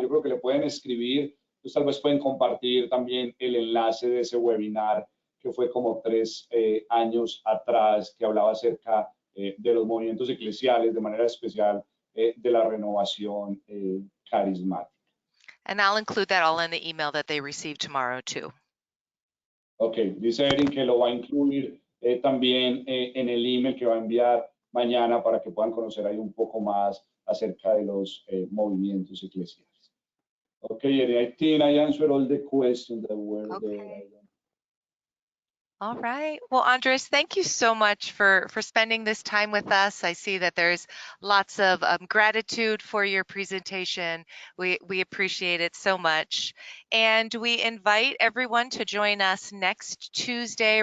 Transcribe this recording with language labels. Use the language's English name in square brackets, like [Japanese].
[Spanish] Yo creo que le pueden escribir, pues tal vez pueden compartir también el enlace de ese webinar que fue como 3 años atrás, que hablaba acerca de los movimientos eclesiales, de manera especial de la renovación carismática. [English] And I'll include that all in the email that they receive tomorrow too. [Spanish] Ok, dice Erin que lo va a incluir también en el email que va a enviar mañana para que puedan conocer ahí un poco más acerca de los movimientos eclesiales. [English] Okay, Erin, I think I answered all the questions that were there. All right. Well, Andres, thank you so much for spending this time with us. I see that there's lots of gratitude for your presentation. We appreciate it so much. And we invite everyone to join us next Tuesday.